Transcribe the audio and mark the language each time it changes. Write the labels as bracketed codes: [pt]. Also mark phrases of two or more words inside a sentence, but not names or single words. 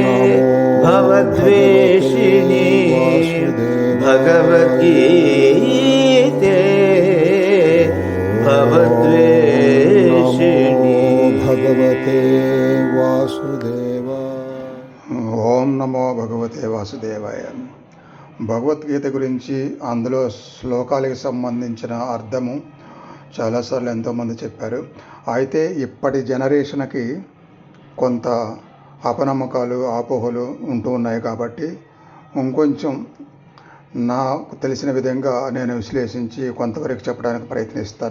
[sa] भवद्वेषिणी भगवद्गीते भवद्वेषिणी भगवते वासुदेव। ఓం నమో భగవతే వాసుదేవాయ. [te] భగవద్గీత గురించి అందులో శ్లోకాలకు సంబంధించిన అర్థము చాలాసార్లు ఎంతోమంది చెప్పారు. అయితే ఇప్పటి జనరేషన్కి కొంత అపనమ్మకాలు అపోహలు ఉంటూ ఉన్నాయి కాబట్టి ఇంకొంచెం నాకు తెలిసిన విధంగా నేను విశ్లేషించి కొంతవరకు చెప్పడానికి ప్రయత్నిస్తాను.